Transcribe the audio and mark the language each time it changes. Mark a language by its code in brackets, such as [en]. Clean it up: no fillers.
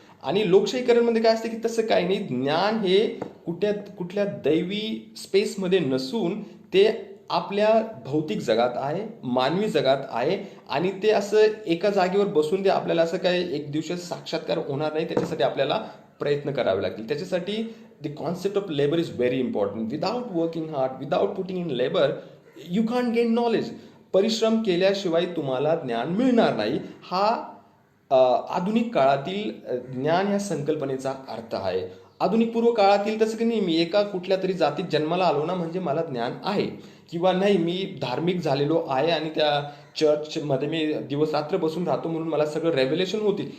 [mr] आणि लोकशाहीकरणमध्ये काय असते की तसं काही नाही. ज्ञान हे कुठल्या दैवी स्पेसमध्ये नसून ते आपल्या भौतिक जगात आहे, मानवी जगात आहे. आणि ते असं एका जागेवर बसून ते आपल्याला असं काय एक दिवशी साक्षात्कार होणार नाही. त्याच्यासाठी आपल्याला प्रयत्न करावे लागतील. त्याच्यासाठी [en] the concept of labor is very important. Without working hard, without putting in labor, you can't gain knowledge. [mr] परिश्रम केल्याशिवाय तुम्हाला ज्ञान मिळणार नाही. हा आधुनिक काळातील ज्ञान या संकल्पनेचा अर्थ आहे. आधुनिक पूर्व काळातील तसं की नाही, मी एका कुठल्या तरी जातीत जन्माला आलो ना म्हणजे मला ज्ञान आहे, किंवा नाही मी धार्मिक झालेलो आहे आणि त्या चर्चमध्ये मी दिवस रात्र बसून राहतो म्हणून मला सगळं रेव्हेलेशन होतील.